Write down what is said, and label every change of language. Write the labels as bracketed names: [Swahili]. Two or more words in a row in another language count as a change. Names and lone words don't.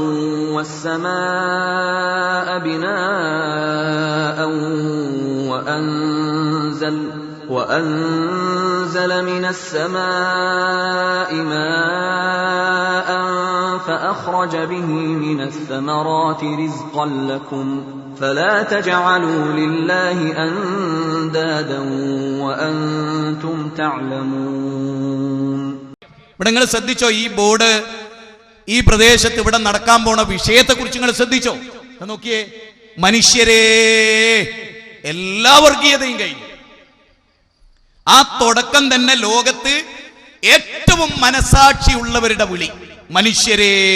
[Arabic] والسماء بناء وأنزل من السماء ماء فأخرج به من الثمرات رزقا لكم فلا تجعلوا لله أندادا وأنتم تعلمون. [Malayalam] ഇവിടെ നിങ്ങൾ ശ്രദ്ധിച്ചോ? ഈ ബോർഡ് ഈ പ്രദേശത്ത് ഇവിടെ നടക്കാൻ പോണ വിഷയത്തെക്കുറിച്ച് നിങ്ങൾ ശ്രദ്ധിച്ചോ? നോക്കിയേ, മനുഷ്യരെ എല്ലാ വർഗീയതയും കഴിഞ്ഞു. ആ തുടക്കം തന്നെ ലോകത്ത് ഏറ്റവും മനസാക്ഷി ഉള്ളവരുടെ വിളി മനുഷ്യരെ.